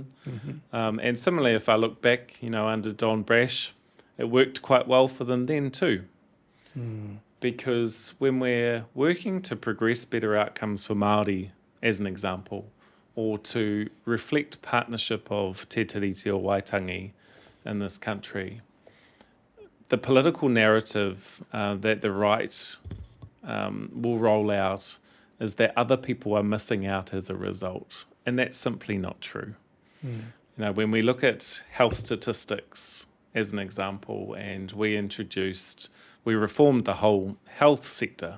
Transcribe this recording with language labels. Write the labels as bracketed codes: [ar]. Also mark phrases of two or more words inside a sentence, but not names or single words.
[en] And similarly, if I look back, under Don Brash, it worked quite well for them then too. Because when we're working to progress better outcomes for Māori, as an example, or to reflect partnership of te tiriti o Waitangi in this country, the political narrative that the right will roll out is that other people are missing out as a result. And that's simply not true. When we look at health statistics as an example, and we reformed the whole health sector.